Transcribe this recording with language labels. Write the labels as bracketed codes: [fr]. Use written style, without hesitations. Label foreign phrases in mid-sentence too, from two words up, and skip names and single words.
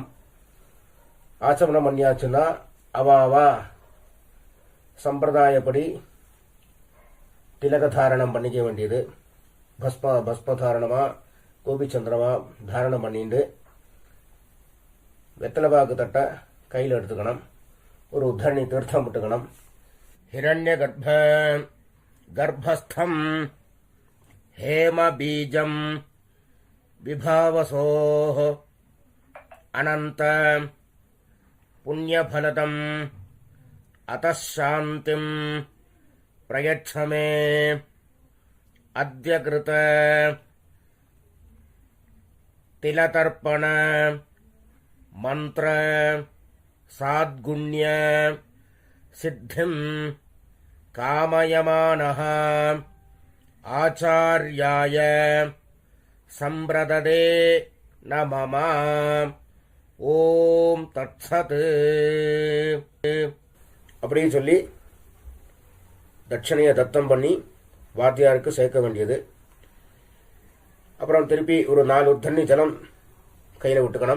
[ta] ஆச்சமனம் பண்ணியாச்சுன்னா அவாவா சம்பிரதாயப்படி திலகதாரணம் பண்ணிக்க வேண்டியது. பஸ்மதாரணமா கோபிச்சந்திரமா தாரணம் பண்ணிட்டு வெத்தலைபாக்கு தட்டை கையில் எடுத்துக்கணும். ஒரு உத்தரணி தீர்த்தம் விட்டுக்கணும். [sa] हिरण्य गर्भस्थम् हेम बीजं विभावसोः अनंत पुण्यफलदम् अतः शान्तिं प्रयच्छ मे अद्य कृत तिलतर्पण मंत्र साद्गुण्य सिद्धिं कामयमानः आचार्याय संप्रददे न मम ओम् तत्सत् [ta] அப்படின்னு சொல்லி தட்சணையை தத்தம் பண்ணி வாத்தியாருக்கு சேர்க்க வேண்டியது. அப்புறம் திருப்பி ஒரு 4 தண்ணி ஜலம் கையில் விட்டுக்கணும்.